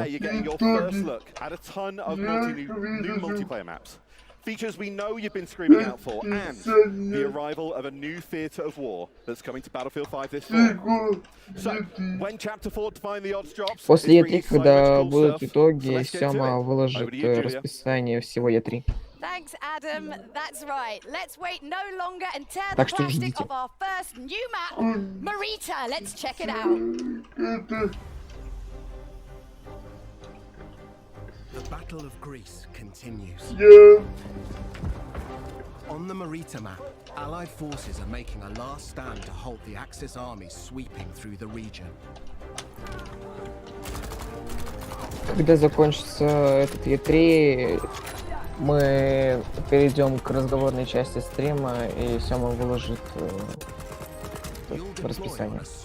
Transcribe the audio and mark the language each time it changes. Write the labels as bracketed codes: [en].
[en] Today, you're getting your first look at a ton of new multiplayer maps. features we know you've been screaming out for, and the arrival of a new theatre of war that's coming to Battlefield 5 this fall. So, when Chapter 4 Define the Odds drops, [ru] После E3, когда будут итоги, Сёма выложит расписание всего E3. [en] Thanks, Adam. That's right. Let's wait no longer and tear the [ru] Так что [en] plastic [ru] ждите. [en] of our first new map, Marita. Let's check it out. The Battle of Greece continues. Yeah. On the Marita map, Allied forces are making a last stand to halt the Axis armies sweeping through the region. [ru] Когда закончится этот E3, мы перейдем к разговорной части стрима, и Сёма выложит расписание.